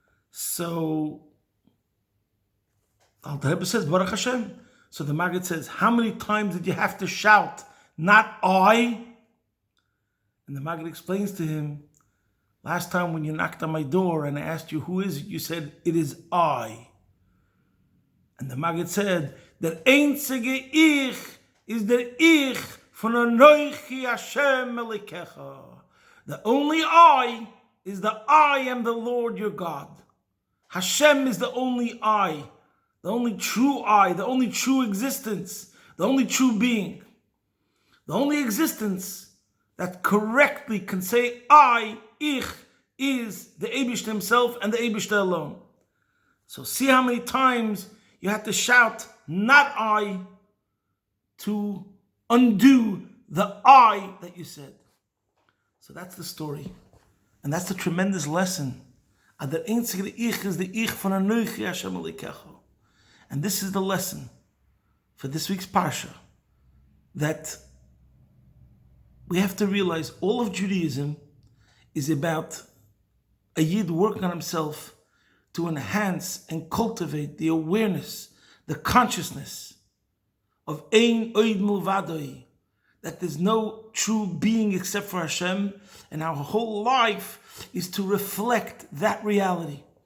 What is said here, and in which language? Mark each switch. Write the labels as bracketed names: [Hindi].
[English] So Alter Rebbe says, Baruch Hashem. So the Maggid says, how many times did you have to shout, not I? And the Maggid explains to him, last time when you knocked on my door and I asked you, who is it? You said, it is I. And the Maggid said, [Yiddish] der einzige Ich is der Ich von Ankhi Hashem Elkicha. [English] The only I is the I am the Lord your God. Hashem is the only I, the only true I, the only true existence, the only true being. The only existence that correctly can say I, Ich, is the Eibishter himself and the Eibishter alone. So see how many times you have to shout, not I, to undo the I that you said. So that's the story. And that's the tremendous lesson. And the [Yiddish] einzige Ich [English] is the [Yiddish] Ich von Ankhi Hashem Elkicha. [English] And this is the lesson for this week's Parsha, that we have to realize all of Judaism is about a Yid working on himself to enhance and cultivate the awareness, the consciousness of Ein Oid Mlvadoi, that there's no true being except for Hashem, and our whole life is to reflect that reality.